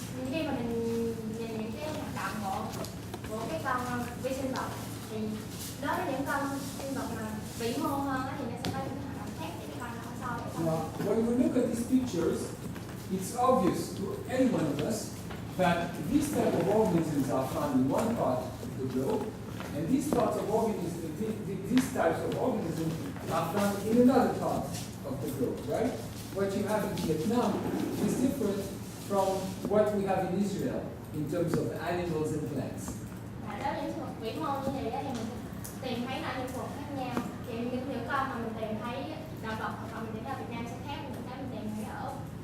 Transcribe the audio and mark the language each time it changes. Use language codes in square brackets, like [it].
[vi] Khi mà mình nhìn những cái hoạt động của cái con vi sinh vật thì đối với những con sinh vật mà vĩ mô hơn thì nó sẽ có những hoạt động khác với cái con nó so với con. [en] Now, when we look at these pictures, it's obvious to any one of us that these type of organisms are found in one part of the globe, and these types of organisms are found in another part of the globe, right? What you have in Vietnam is different from what we have in Israel in terms of animals and plants. [vi] Đối với những sinh vật vĩ mô như thế thì mình tìm thấy là những vật khác nhau. Thì những con mà mình tìm thấy động vật hoặc mình tìm thấy ở Việt Nam sẽ khác với những cái mình tìm thấy ở Úc.